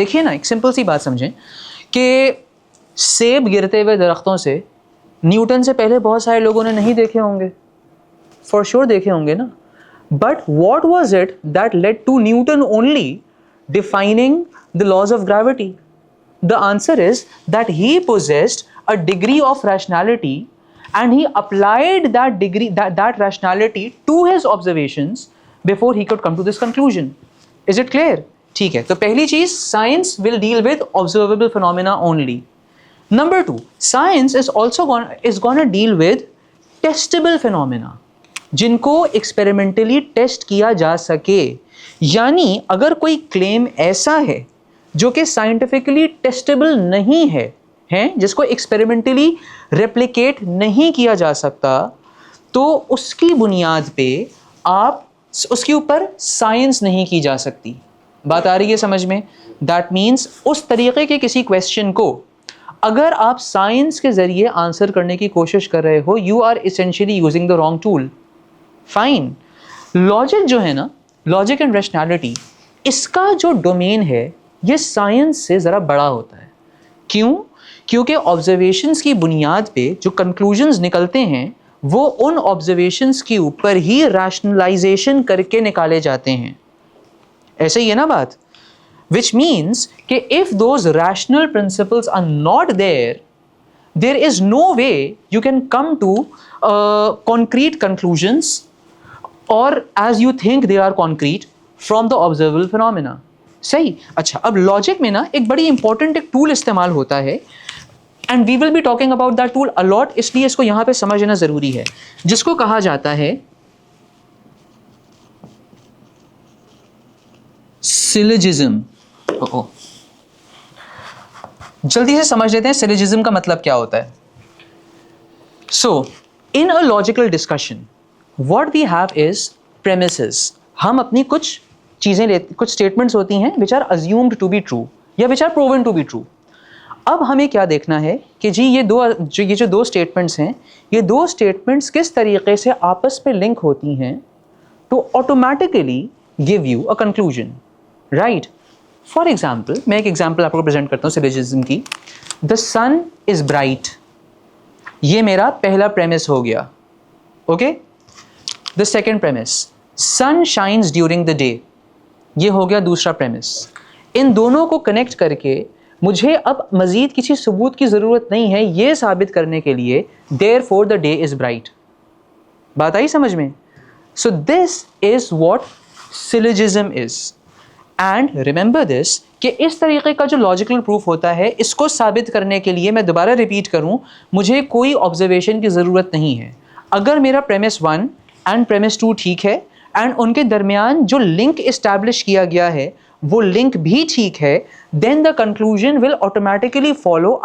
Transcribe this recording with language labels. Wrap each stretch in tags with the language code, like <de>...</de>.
<ur>دیکھیے نا، ایک سمپل سی بات سمجھیں کہ سیب گرتے ہوئے درختوں سے نیوٹن سے پہلے بہت سارے لوگوں نے نہیں دیکھے ہوں گے، فار شیور دیکھے ہوں گے نا.</ur> <en>But what was it that led to Newton only defining the laws of gravity? The answer is that he possessed a degree of rationality and he applied that degree, that rationality to his observations before he could come to this conclusion. Is it clear?</en> <ur>ٹھیک ہے. تو پہلی چیز،</ur> <en>science will deal with observable phenomena only. Number 2, science is also gonna deal with testable phenomena,</en> <ur>جن کو experimentally test کیا جا سکے. یعنی اگر کوئی کلیم ایسا ہے جو کہ سائنٹیفکلی ٹیسٹیبل نہیں ہے، جس کو ایکسپیریمنٹلی ریپلیکیٹ نہیں کیا جا سکتا، تو اس کی بنیاد پہ آپ اس کے اوپر سائنس نہیں کی جا سکتی. بات آ رہی ہے سمجھ میں؟ دیٹ مینس اس طریقے کے کسی کویسچن کو اگر آپ سائنس کے ذریعے آنسر کرنے کی کوشش کر رہے ہو،</ur> <en>You are essentially using the wrong tool.</en> <ur>Fine. Logic جو ہے نا، لاجک اینڈ ریشنالٹی، اس کا جو ڈومین ہے یہ سائنس سے ذرا بڑا ہوتا ہے. کیوں؟ کیونکہ آبزرویشنس کی بنیاد پہ جو کنکلوژنز نکلتے ہیں وہ ان آبزرویشنس کے اوپر ہی ریشنلائزیشن کر کے نکالے جاتے ہیں. ایسے ہی ہے نا بات؟</ur> <en>Which means کہ if those rational principles are not there, there is no way you can come to concrete conclusions or as you think they are concrete from the observable phenomena.</en> <ur>صحیح. اچھا، اب لاجک میں نا ایک بڑی important ایک tool استعمال ہوتا ہے</ur> <en>and we will be talking about that tool a lot,</en> <ur>اس لیے اس کو یہاں پہ سمجھنا ضروری ہے، جس کو کہا جاتا ہے سیلوجزم. جلدی سے سمجھ لیتے ہیں سیلوجزم کا مطلب کیا ہوتا ہے.</ur> <en>So in a logical discussion what we have is premises.</en> <ur>ہم اپنی کچھ چیزیں کچھ اسٹیٹمنٹس ہوتی ہیں</ur> <en>which are assumed to be true یا which are proven to be true.</en> <ur>اب ہمیں کیا دیکھنا ہے کہ جی یہ جو دو اسٹیٹمنٹس ہیں، یہ دو اسٹیٹمنٹس کس طریقے سے آپس پہ لنک ہوتی ہیں</ur> <en>to automatically give you a conclusion, right?</en> <ur>For example, میں ایک ایگزامپل آپ کو پریزنٹ کرتا ہوں سیلوجزم کی.</ur> <en>the sun is bright،</en> <ur>یہ میرا پہلا پریمس ہو گیا. Okay.</ur> <en>the second premise، sun shines during the day.</en> <ur>یہ ہو گیا دوسرا پریمس. ان دونوں کو کنیکٹ کر کے مجھے اب مزید کسی ثبوت کی ضرورت نہیں ہے یہ ثابت کرنے کے لیے</ur> <en>therefore the day is bright.</en> <ur>بات آئی سمجھ میں؟</ur> <en>So this is what syllogism is. And remember this</en> <ur>کہ اس طریقے کا جو لاجیکل پروف ہوتا ہے اس کو ثابت کرنے کے لیے میں دوبارہ ریپیٹ کروں مجھے کوئی آبزرویشن کی ضرورت نہیں ہے. اگر میرا پریمس 1 اینڈ پریمس 2 ٹھیک ہے اینڈ ان کے درمیان جو لنک اسٹیبلش کیا گیا ہے وہ لنک بھی ٹھیک ہے</ur> <en>Then the conclusion will automatically follow.</en>